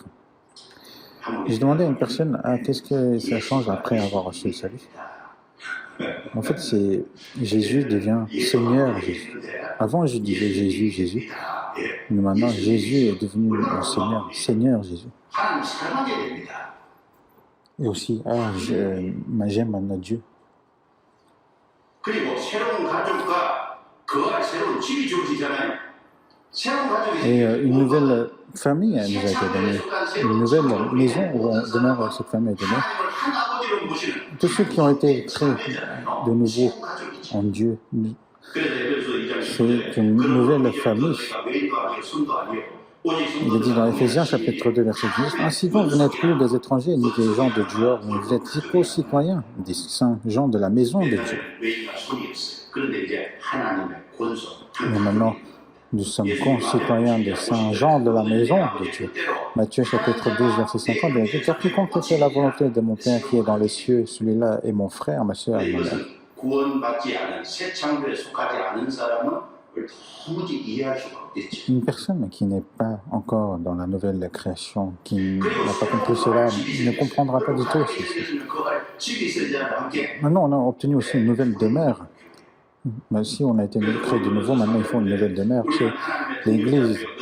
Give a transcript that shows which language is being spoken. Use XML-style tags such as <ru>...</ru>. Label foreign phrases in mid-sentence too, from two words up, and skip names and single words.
<fr>J'ai demandé à une personne, qu'est-ce que ça change après avoir reçu le salut? En fait, c'est Jésus devient Seigneur Jésus. Avant, je disais Jésus, Jésus. Mais maintenant, Jésus est devenu mon Seigneur, Seigneur Jésus.</fr> <ko>하나님 사랑하게 됩니다.</ko> <fr>Et aussi, j'aime maintenant Dieu.</fr> <ko>그리고 새로운 가족과 거할 새로운 집이 주어지잖아요. 새로운 가족이</ko> <fr>Et une nouvelle famille nous a été donnée. Une nouvelle maison où on demeure, cette famille est donnée.</fr> <ko>하나님을 한 아버지로 모시는</ko> <fr>Tous ceux qui ont été créés de nouveau</fr> <ko>새로운 가족이죠.</ko> <fr>en Dieu,</fr> <ko>그래서 에베소 2장</ko> <fr>c'est une nouvelle famille.</fr> <ko>외인도 아니요 손도 아니요</ko> <fr>Il est dit dans Éphésiens chapitre 2 verset 10, « Ainsi donc vous n'êtes plus des étrangers ni des gens de dehors, mais vous êtes co-citoyens des saints gens de la maison de Dieu. »</fr> <ko>외인과 손이었어요. 그런데 이제 하나님의 권속</ko> <fr>Et maintenant, nous sommes concitoyens des saints gens de la maison de Dieu. Matthieu chapitre 12 verset 50, il dit, « Car quiconque fait la volonté de mon Père qui est dans les cieux, celui-là est mon frère, ma sœur et ma mère. »</fr> <ko>구원받지 않은 새 창조에 속하지 않은 사람은 도무지 이해할 수가 없겠죠.</ko> <fr>Une personne qui n'est pas encore dans la nouvelle création, qui n'a pas compris cela, ne comprendra pas du tout ceci. Maintenant, on a obtenu aussi une nouvelle demeure. Mais si on a été créé de nouveau, maintenant il faut une nouvelle demeure, c'est l'Église.</fr>